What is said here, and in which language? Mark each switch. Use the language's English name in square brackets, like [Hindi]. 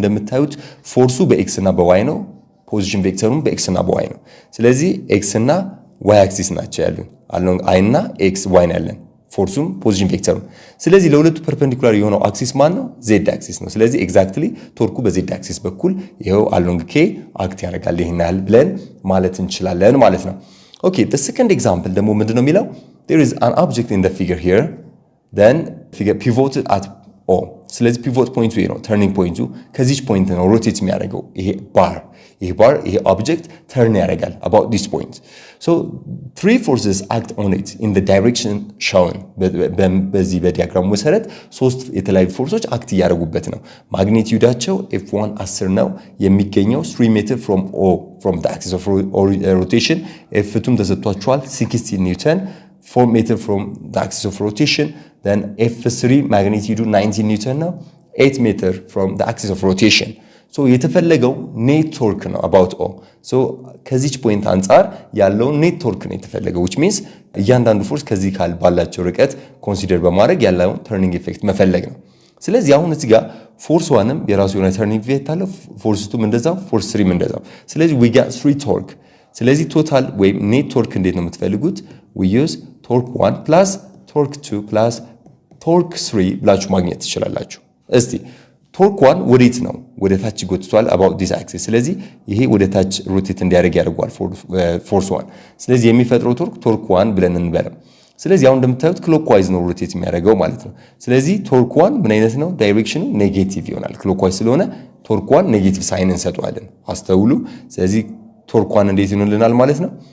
[Amharic] እንደምታዩት ፎርሱ በx እና በy ነው፣ ፖዚሽን ቬክተሩም በx እና በy ነው። ስለዚህ x እና y አክሲስ ናቸው ያሉን along i እና x y ነው ያለን ፎርሱም ፖዚሽን ቬክተሩም። ስለዚህ ለሁለቱ ፐርፔንዲኩላር የሆነው አክሲስ ማን ነው? z አክሲስ ነው። ስለዚህ ኤግዛክትሊ ቶርኩ በz አክሲስ በኩል ይሄው along k አክት ያደርጋል ይሄናል ብለን ማለት እንችላለን ማለት ነው። Okay, [English] the second example [Amharic] ደግሞ ምንድነው የሚለው? [English] There is an object in the figure here, then figure pivoted at O. [Amharic] ስለዚህ pivot point ይሄ ነው turning point ከዚህ ፖይንት ነው rotate የሚያደርገው ይሄ ይሄ object turn ያደርጋል [English] about this point. So three forces act on it in the direction shown. [Amharic] በዚህ በዲያግራሙ መሰረት ሶስት የተለያዩ ፎርሶች አክት ያደርጉበት ነው። ማግኒቲዩዳቸው f1 10 ነው የሚገኘው 3 ሜትር from O [English] from the axis of rotation. f2 ተሰጥቷቸዋል 60 ኒውተን 4 meter from the axis of rotation. Then f3 magnitude 19 newton now 8 meter from the axis of rotation. So የተፈለገው net torque ነው about O. [Amharic] So ከዚች ፖይንት አንፃር ያለው net torque ነው የተፈለገው, which means እያንዳንዱ ፎርስ ከዚህ ካል ባላቸው ርቀት ኮንሲደር በማድረግ ያለው turning effect መፈለግ ነው። ስለዚህ አሁን እዚህ ጋር ፎርስ 1ም የራሱ የሆነ turning effect አለው, ፎርስ 2ም እንደዛው, ፎርስ 3ም እንደዛው. [English] ስለዚህ we got 3 torque. [Amharic] ስለዚህ ቶታል ወይም net torque እንዴት ነው የምትፈልጉት? [English] we use torque 1 plus torque 2 plus torque 3 [Amharic] ብላችሁ ማግኘት ትችላላችሁ። [English] እስቲ torque 1 ወዴት ነው? [Amharic] ወደ ታች ጎትቷል [English] about this axis. [Amharic] ስለዚህ ይሄ ወደ ታች ሮቴት እንዲያደርግ ያደርጋል ፎርስ 1. ስለዚህ የሚፈጥረው torque 1 ብለን እንበለው። ስለዚህ አሁን እንደምታዩት ክሎክዋይዝ ነው ሮቴት የሚያደርገው ማለት ነው። ስለዚህ torque 1 ምን አይነት ነው? ዳይሬክሽኑ ኔጌቲቭ ይሆናል። ክሎክዋይዝ ስለሆነ torque 1 ኔጌቲቭ ሳይን እንሰጠዋለን። አስተውሉ። ስለዚህ torque 1 እንዴት ይሆንልናል ማለት ነው?